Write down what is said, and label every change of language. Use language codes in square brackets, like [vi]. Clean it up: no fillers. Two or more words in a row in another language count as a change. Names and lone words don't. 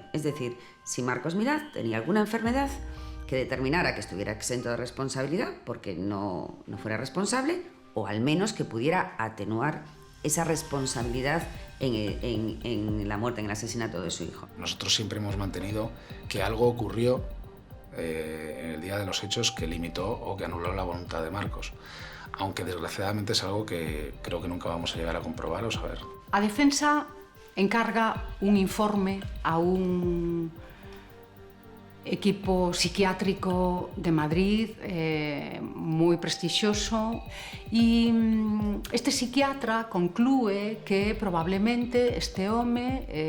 [es] Es decir, si Marcos Miraz tenía alguna enfermedad que determinara que estuviera exento de responsabilidad porque no fuera responsable, o al menos que pudiera atenuar esa responsabilidad en la muerte, en el asesinato de su hijo. Nosotros siempre hemos mantenido que algo ocurrió en el día de los hechos que limitó o que anuló la voluntad de Marcos, aunque desgraciadamente es algo que creo que nunca vamos a llegar a comprobar o saber. [gl] A defensa encarga un informe a un equipo psiquiátrico de Madrid, moi prestixioso, e este psiquiatra conclúe que probablemente este home